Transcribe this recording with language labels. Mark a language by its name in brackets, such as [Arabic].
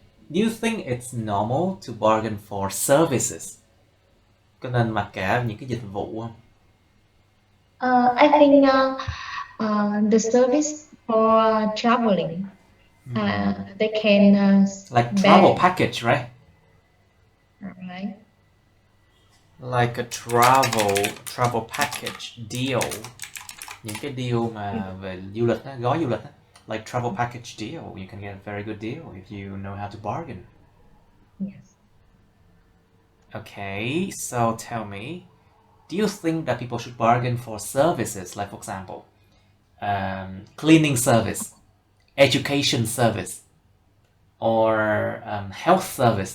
[English] Do you think it's normal to bargain for services? [Vietnamese] Có nên mặc cả những cái dịch vụ không? [English] I think the service for traveling, they can Like travel package, right? right? Like a travel package deal. [Vietnamese] Những cái deal mà về du lịch á, gói du lịch á. [English] Like travel package deal, you can get a very good deal if you know how to bargain. Yes. Okay, so tell me, do you think that people should bargain for services, like for example, cleaning service, education service, or health service?